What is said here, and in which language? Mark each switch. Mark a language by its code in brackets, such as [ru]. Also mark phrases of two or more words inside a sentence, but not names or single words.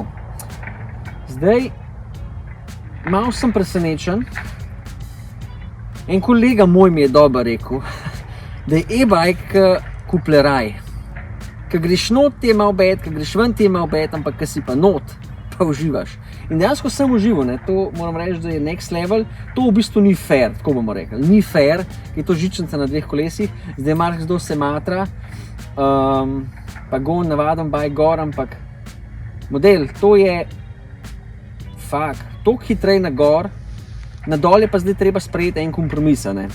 [sl] Zdaj, malo sem presenečen. En kolega moj mi je dobro rekel, da je e-bike kupleraj. Ko greš not, ti je malo bed, ko greš ven, ti je malo bed, ampak ko si pa not, pa uživaš. In dejansko sem užival, ne? To moram reči, da je [en] next level. [sl] To v bistvu ni fair, tako bomo rekli. Ni fair, je to žičnica na 2 kolesih. Zdaj marsikdo se matra, pa gon navaden bike gor, ampak model, to je toliko hitrej na gor, na dol je pa zdaj treba sprejeti en kompromis, ne?